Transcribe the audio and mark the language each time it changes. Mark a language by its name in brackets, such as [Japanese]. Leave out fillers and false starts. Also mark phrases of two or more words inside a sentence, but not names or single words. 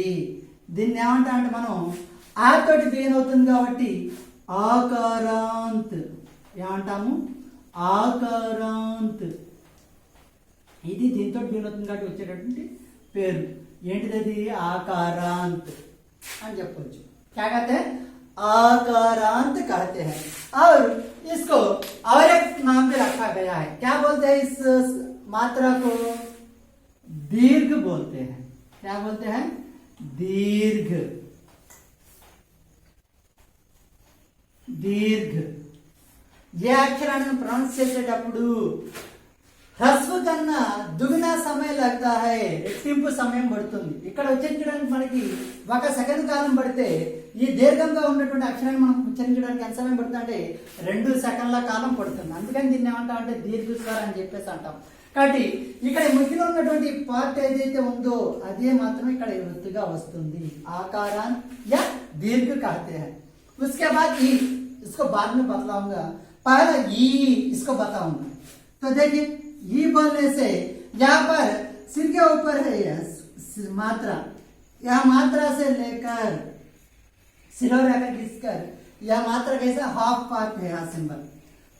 [Telugu] దీన్ని ఏమంటామంటే మనం ఆ తోటి బిగిన్ అవుతుంది కాబట్టి ఆకారాంత్ ఏమంటాము ఆకారాంత్, ఇది దీంతో బిగిన్ అవుతుంది కాబట్టి వచ్చేటటువంటి పేరు ఏంటిది ఆకారాంత్ అని చెప్పొచ్చు। [Hindi] क्या कहते हैं आकारांत कहते हैं। और इसको और एक नाम भी रखा गया है, क्या बोलते हैं इस मात्रा को दीर्घ बोलते हैं। क्या बोलते हैं दीर्घ, दीर्घ। [Telugu] ये అక్షరాన్ని ప్రొనౌన్స్ చేసేటప్పుడు హ్రస్వ కన్నా దుగునా సమయం [Hindi] लगता है, [Telugu] రెట్టింపు సమయం పడుతుంది। ఇక్కడ ఉచ్చరించడానికి మనకి 1 సెకండ్ కాలం పడితే ఈ దీర్ఘంగా ఉన్నటువంటి అక్షరాన్ని మనం ఉచ్చరించడానికి ఎంత సమయం పడుతుంది అంటే 2 సెకండ్ల కాలం పడుతుంది। అందుకని దీన్ని ఏమంటాం అంటే దీర్ఘ స్వరం అని చెప్పేసి అంటాం। కాబట్టి ఇక్కడ మధ్యలో ఉన్నటువంటి పార్ట్ ఏదైతే ఉందో అదే మాత్రం ఇక్కడ వృత్తిగా వస్తుంది, ఆకారాన్ [Hindi] या दीर्घ कहते हैं। उसके बाद ई, इसको बाद में बतलाऊंगा, पहला ई इसको बताऊंगा। तो देखिए ई बोलने से यहाँ पर सिर के ऊपर है यह मात्रा, यह मात्रा से लेकर सिरोरेखा खींचकर यह मात्रा कैसा [English] half part [Hindi] है यहाँ सिंबल।